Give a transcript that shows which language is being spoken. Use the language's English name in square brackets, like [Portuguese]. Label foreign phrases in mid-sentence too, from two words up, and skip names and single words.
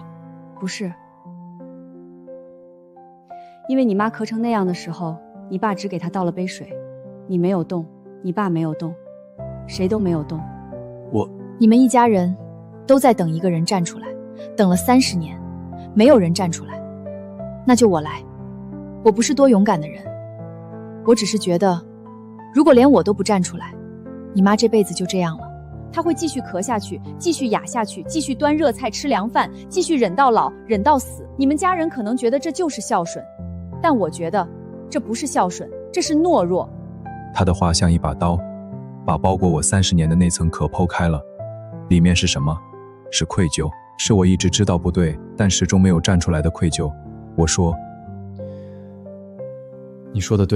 [Chinese] 不是，因為你媽咳成那樣的時候，你爸只給她倒了杯水，你没有動，你爸沒有動，誰都沒有動。你們一家人都在等一個人站出來，等了30年，沒有人站出來，那就我來。我不是多勇敢的人，我只是覺得，如果連我都不站出來，你媽這輩子就這樣了。她會繼續咳下去，繼續啞下去，繼續端熱菜吃涼飯，繼續忍到老，忍到死。你們家人可能覺得這就是孝順，但我覺得這不是孝順，這是懦弱。他的話像一把刀，把包裹我30年的那層殼剖開了。裡面是什麼？是愧疚，是我一直知道不對，但始終沒有站出來的愧疚。我說，你說的對。